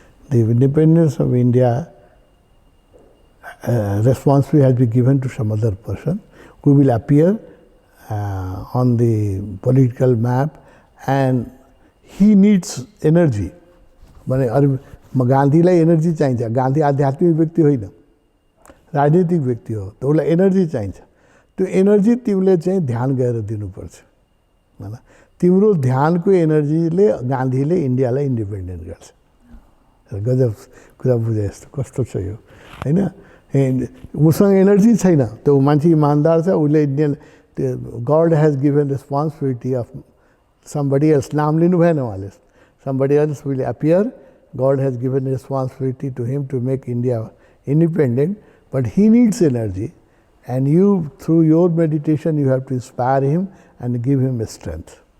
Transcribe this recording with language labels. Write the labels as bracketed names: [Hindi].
[English] The independence of India responsibility has been given to some other person who will appear on the political map, and he needs energy. [Nepali] माने गान्धीलाई energy चाहिन्छ। गान्धी आध्यात्मिक व्यक्ति होइन, राजनीतिक व्यक्ति हो, त उसलाई एनर्जी चाहिन्छ। त्यो एनर्जी तिमीले चाहिँ ध्यान गएर दिनुपर्छ हैन। तिम्रो ध्यानको एनर्जीले गान्धीले इन्डियालाई इन्डिपेन्डेन्ट गर्छ। गजब कुरा बुझे जस्तो कस्तो छ यो हैन। उसँग एनर्जी छैन, त्यो मान्छे इमान्दार छ, उसले [English] Indian god has given responsibility of somebody else, [Nepali] नाम लिनु भएन उहाँले, [English] somebody else will appear. God has given responsibility to him to make India independent, but he needs energy, and you, through your meditation, you have to inspire him and give him strength.